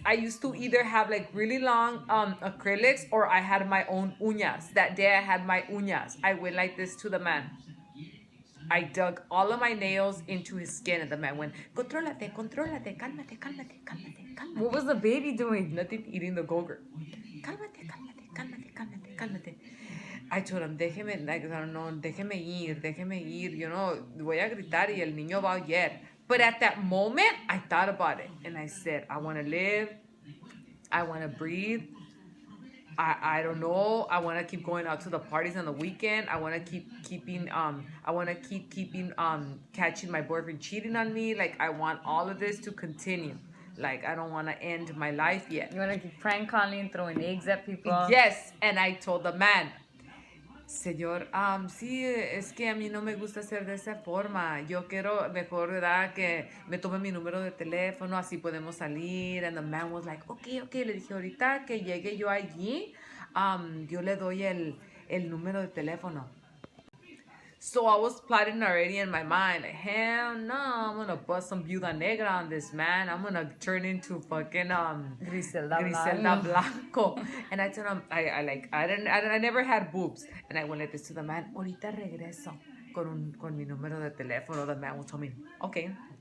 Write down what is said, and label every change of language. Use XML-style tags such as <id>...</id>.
<en>I used to either have like really long acrylics or I had my own uñas. That day I had my uñas. I went like this to the man. I dug all of my nails into his skin, and the man went,</en> <es>"Contrólate, contrólate, cálmate, cálmate,</es> <en>cálmate, cálmate." What was the baby doing? Nothing, eating the Go-Gurt.</en> <es>Cálmate, cálmate, cálmate, cálmate, cálmate.</es> <en>I told him,</en> <es>déjeme, like, no, déjeme ir,</es> <en>you know,</en> <es>voy a gritar y el niño va a oír.</es> <en>But at that moment, I thought about it, and I said, I want to live, I want to breathe. I don't know. I want to keep going out to the parties on the weekend. I want to keep catching my boyfriend cheating on me. Like, I want all of this to continue. Like, I don't want to end my life yet. You want to keep prank calling and throwing eggs at people? Yes. And I told the man,</en> <es>Señor, sí, es que a mí no me gusta ser de esa forma. Yo quiero mejor, ¿verdad? Que me tome mi número de teléfono, así podemos salir.</es> <en>And the man was like, okay.</en> <es>Le dije, ahorita que llegue yo allí, yo le doy el número de teléfono.</es> <en>So I was plotting already in my mind, like, hell no, I'm gonna bust some</en> <es>viuda negra</es> <en>on this man. I'm gonna turn into fucking Griselda Blanco. And I told him, I never had boobs. And I went like this to the man,</en> <es>ahorita regreso con mi número de teléfono.</es> <en>The man told me, okay.</en>